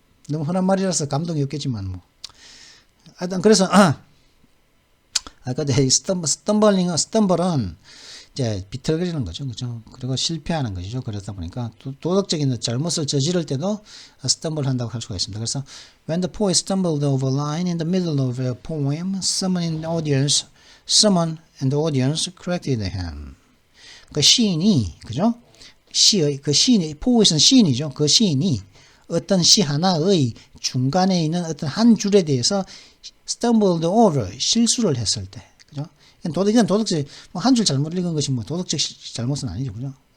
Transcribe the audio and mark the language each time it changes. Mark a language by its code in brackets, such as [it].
[ko] 너무 흔한 말이라서 감동이 없겠지만 뭐. 하여튼 그래서 근데 이 스탬블은 이제 비틀거리는 거죠. 그죠? 그리고 실패하는 것이죠. 그러다 보니까 도덕적인 잘못을 저지를 때도 stumble 한다고 할 수가 있습니다. [en] 그래서 when the poet stumbled over a line in the middle of a poem, someone in the audience corrected him. [ko] 그 시인이, 그죠? 그 시인이, poet은 시인이죠. 그 시인이 어떤 시 하나의 중간에 있는 어떤 한 줄에 대해서 [en] stumbled over, [ko] 실수를 했을 때, 그죠? 이건 도덕적, 한 줄 잘못 읽은 것이 뭐 도덕적 잘못은 아니죠, 그죠?